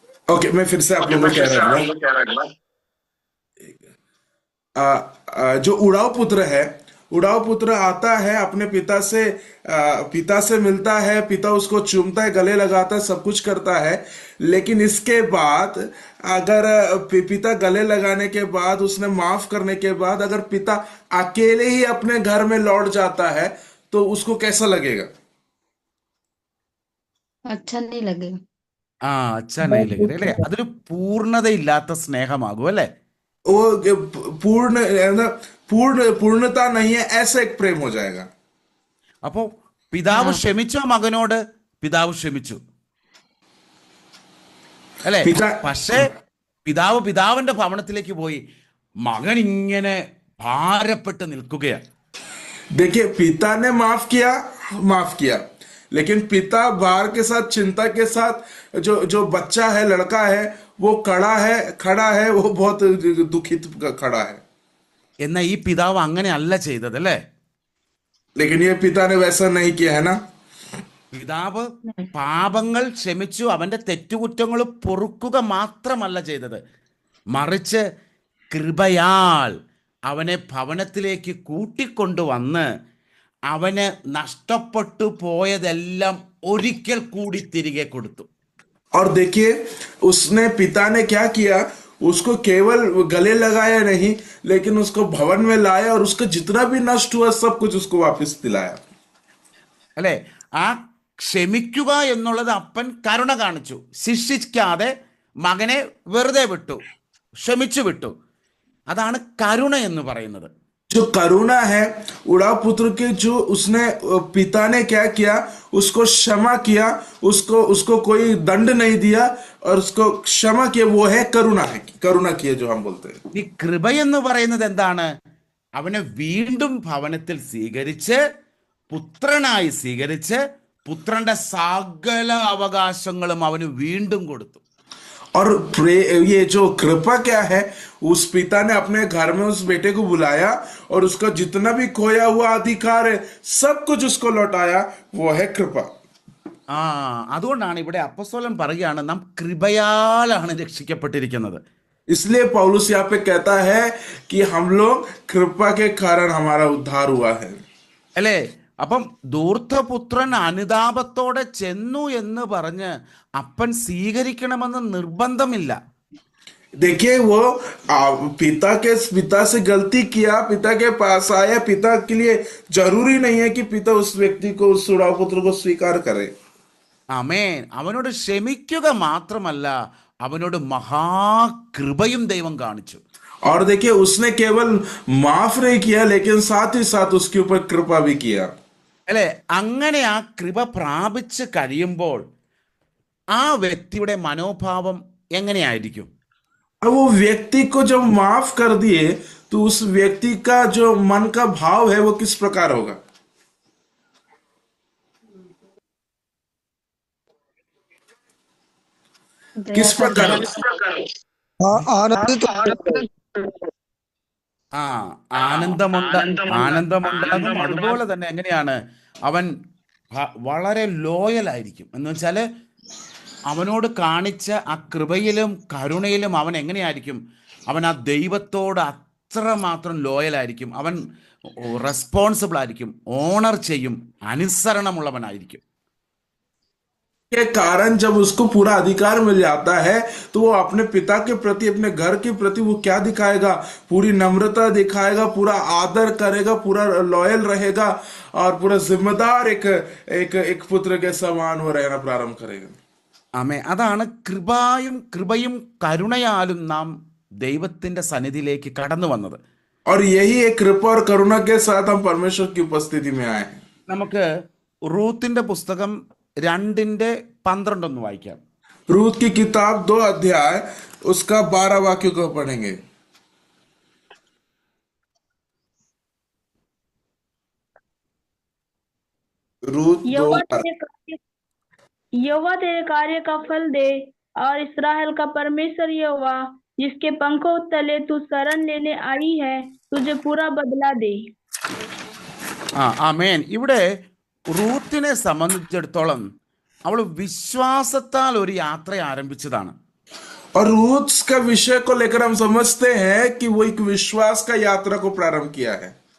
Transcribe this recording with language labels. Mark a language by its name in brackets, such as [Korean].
[Hindi] Okay, मैं फिर से आप लोगों को कह रहा हूँ, जो उड़ाव पुत्र आता है अपने पिता से मिलता है, पिता उसको चूमता है, गले लगाता है, सब कुछ करता है, लेकिन इसके बाद अगर पिता गले लगाने के बाद, उसने माफ करने के बाद, अगर पिता अकेले ही अपने घर में लौट जाता है तो उसको कैसा लगेगा? अच्छा नहीं लगेगा। अच्छा नहीं लगेगा [Malayalam] അല്ലേ? അതൊരു പൂർണ്ണതയില്ലാത്ത സ്നേഹമാകും അല്ലേ? [Hindi] वो पूर्णता नहीं है, ऐसा एक प्रेम हो जाएगा। [Malayalam] അപ്പോ പിതാവ് ക്ഷമിച്ചോ മകനോട്? പിതാവ് ക്ഷമിച്ചു അല്ലേ? പക്ഷേ പിതാവിന്റെ ഭവനത്തിലേക്ക് പോയി മകൻ ഇങ്ങനെ ഭാരപ്പെട്ട് നിൽക്കുകയാണ്. [Hindi] देखिए, पिता ने माफ किया, लेकिन पिता भार के साथ, चिंता के साथ, जो बच्चा है, लड़का है, वो खड़ा है, वो बहुत दुखित खड़ा है। [Malayalam] എന്നാൽ ഈ പിതാവ് അങ്ങനെ അല്ല ചെയ്തത് അല്ലേ? [Hindi] लेकिन ये पिता ने वैसा नहीं किया है ना। [Malayalam] പിതാവ് പാപങ്ങൾ ക്ഷമിച്ചു, അവന്റെ തെറ്റുകുറ്റങ്ങൾ പൊറുക്കുക മാത്രമല്ല ചെയ്തത്, മറിച്ച് കൃപയാൽ അവനെ ഭവനത്തിലേക്ക് കൂട്ടിക്കൊണ്ടുവന്ന് അവന് നഷ്ടപ്പെട്ടു പോയതെല്ലാം ഒരിക്കൽ കൂടി തിരികെ കൊടുത്തു. [Hindi] और देखिए, उसने पिता ने क्या किया, उसको केवल गले लगाया नहीं, लेकिन उसको भवन में लाया और उसका जितना भी नष्ट हुआ सब कुछ उसको वापस दिलाया। [Malayalam] അല്ലേ? ആ ക്ഷമിക്കുക എന്നുള്ളത് അപ്പൻ കരുണ കാണിച്ചു, ശിക്ഷിക്കാതെ മകനെ വെറുതെ വിട്ടു, ക്ഷമിച്ചു വിട്ടു. അതാണ് കരുണ എന്ന് പറയുന്നത്. [Hindi] जो करुणा है उड़ाव पुत्र के, जो उसने पिता ने क्या किया, उसको क्षमा किया, उसको कोई दंड नहीं दिया और उसको क्षमा किया, वो है करुणा किया जो हम बोलते हैं। [Malayalam] ഈ കൃപ എന്ന് പറയുന്നത് എന്താണ്? അവനെ വീണ്ടും ഭവനത്തിൽ സ്വീകരിച്ച്, പുത്രനായി സ്വീകരിച്ച്, പുത്രന്റെ സകല അവകാശങ്ങളും അവന് വീണ്ടും കൊടുത്തു. [Hindi] और ये जो कृपा क्या है, उस पिता ने अपने घर में उस बेटे को बुलाया और उसका जितना भी खोया हुआ अधिकार है सब कुछ उसको लौटाया। वो है कृपा। [Malayalam] ആ അതുകൊണ്ടാണ് ഇവിടെ അപ്പോസ്തലൻ പറയുകയാണ് നാം കൃപയാലാണ് രക്ഷിക്കപ്പെട്ടിരിക്കുന്നത്. [Hindi] इसलिए पौलुस यहाँ पे कहता है कि हम लोग कृपा के कारण हमारा उद्धार हुआ है। [Malayalam] അല്ലേ? അപ്പം ധൂർത്തപുത്രൻ അനുതാപത്തോടെ ചെന്നു എന്ന് പറഞ്ഞ് അപ്പൻ സ്വീകരിക്കണമെന്ന് നിർബന്ധമില്ല. [Hindi] देखिए वो पिता से गलती किया, पिता के पास आया, पिता के लिए जरूरी नहीं है कि पिता उस व्यक्ति को, उस सुड़ाव पुत्र को स्वीकार करे। [Malayalam] ആമേൻ. അവനോട് ക്ഷമിക്കുക മാത്രമല്ല, അവനോട് മഹാകൃപയും ദൈവം കാണിച്ചു. [Hindi] और देखिए उसने केवल माफ नहीं किया लेकिन साथ ही साथ उसके ऊपर कृपा भी किया। [Malayalam] അല്ലേ? അങ്ങനെ ആ കൃപ പ്രാപിച്ച് കഴിയുമ്പോൾ ആ വ്യക്തിയുടെ മനോഭാവം എങ്ങനെയായിരിക്കും? [Hindi] अब वो व्यक्ति को जब माफ कर दिए तो उस व्यक्ति का जो मन का भाव है वो किस प्रकार होगा? किस प्रकार? ആനന്ദിत [Malayalam] ആ ആനന്ദമുണ്ടാകും. അതുപോലെ തന്നെ എങ്ങനെയാണ് അവൻ വളരെ ലോയൽ ആയിരിക്കും. എന്ന് വെച്ചാൽ അവനോട് കാണിച്ച ആ കൃപയിലും കരുണയിലും അവൻ എങ്ങനെയായിരിക്കും? അവൻ ആ ദൈവത്തോട് അത്രമാത്രം ലോയലായിരിക്കും. അവൻ റെസ്പോൺസിബിൾ ആയിരിക്കും, ഓണർ ചെയ്യും, അനുസരണമുള്ളവനായിരിക്കും. [Hindi] के कारण जब उसको पूरा अधिकार मिल जाता है तो वो अपने पिता के प्रति, अपने घर के प्रति वो क्या दिखाएगा? पूरी नम्रता दिखाएगा, पूरा आदर करेगा, पूरा लॉयल रहेगा और पूरा जिम्मेदार एक एक एक पुत्र के समान वो रहना प्रारंभ करेगा। [Malayalam] ആമേ. അതാണ് കൃപയും കരുണയാലും നാം ദൈവത്തിന്റെ സന്നിധിയിലേക്ക് കടന്നു വന്നത്. [Hindi] और यही एक कृपा और करुणा के साथ हम परमेश्वर की उपस्थिति में आए हैं। [Malayalam] നമുക്ക് റൂത്തിന്റെ പുസ്തകം 2:12 ഒന്ന് വായിക്കാം. [Hindi] रूत की किताब 2 अध्याय उसका 12 वाक्य को पढ़ेंगे। रूत 2। यहोवा तेरे कार्य का फल दे और इस्राएल का परमेश्वर यहोवा जिसके पंखों तले तू शरण लेने आई है तुझे पूरा बदला दे. [Malayalam] ആമേൻ. ഇവിടെ റൂത്തിനെ സംബന്ധിച്ചിടത്തോളം അവൾ വിശ്വാസത്താൽ ഒരു യാത്ര ആരംഭിച്ചതാണ്. [Hindi] और रूत का विषय को लेकर हम समझते हैं कि वो एक विश्वास का यात्रा को प्रारंभ किया है।